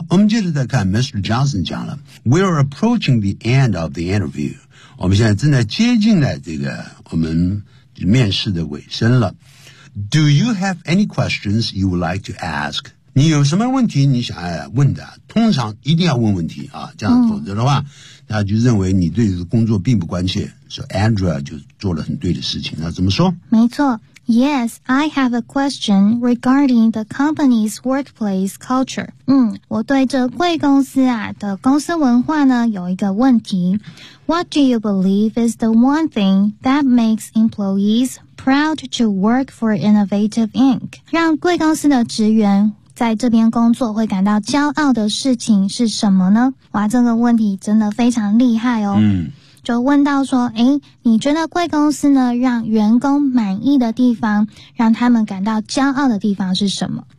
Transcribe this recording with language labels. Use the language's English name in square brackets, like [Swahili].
[Chinese] 好我们接着再看 [English] Mr. Johnson [Chinese] 讲了 [English] We're approaching the end of the interview [Chinese] 我们现在正在接近了这个我们面试的尾声了 [English] Do you have any questions you would like to ask? [Chinese] 你有什么问题你想要问的通常一定要问问题啊，这样否则的话他就认为你对工作并不关切所以 Andrea 就做了很对的事情那怎么说没错 [English] Yes, I have a question regarding the company's workplace culture [Chinese] 我对这贵公司啊的公司文化呢有一个问题 [English] What do you believe is the one thing that makes employees proud to work for Innovative Inc? [Chinese] 让贵公司的职员在这边工作会感到骄傲的事情是什么呢？哇，这个问题真的非常厉害哦。就问到说，诶，你觉得贵公司呢，让员工满意的地方，让他们感到骄傲的地方是什么？